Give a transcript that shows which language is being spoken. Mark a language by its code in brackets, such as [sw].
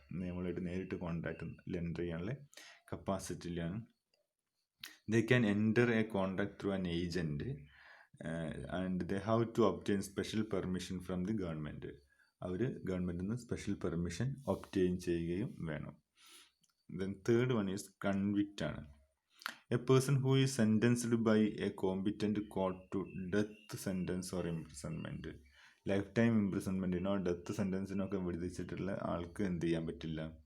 [ml] നമ്മളുമായിട്ട് നേരിട്ട് contract enter ചെയ്യാനുള്ള കപ്പാസിറ്റി ഇല്ല. [en] They can enter a contract through an agent and they have to obtain special permission from the government. [ml] അവർ ഗവൺമെൻറ്റിൽ നിന്ന് special permission obtain ചെയ്യുകയും വേണം. [en] Then third one is convict ആണ്. A person who is sentenced by a competent court to death sentence or imprisonment. [ml] Life time ഇംപ്രിസൺമെൻറ്റിനോ death സെൻറ്റൻസിനൊക്കെ വിധിച്ചിട്ടുള്ള ആൾക്ക് എന്ത് ചെയ്യാൻ പറ്റില്ല?